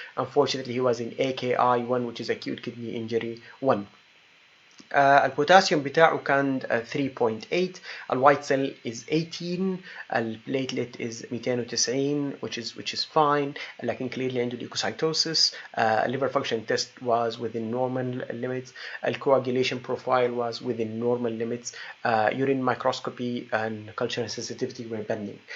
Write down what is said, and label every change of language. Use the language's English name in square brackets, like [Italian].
[English] Unfortunately he was in AKI 1 which is acute kidney injury 1. [Arabic] البوتاسيوم بتاعه كان 3.8. [English] الوايت cell is 18. البليتلت is 290 which is fine لكن clearly عنده leukocytosis. liver function test was within normal limits. Coagulation profile was within normal limits. Urine microscopy and cultural sensitivity were pending.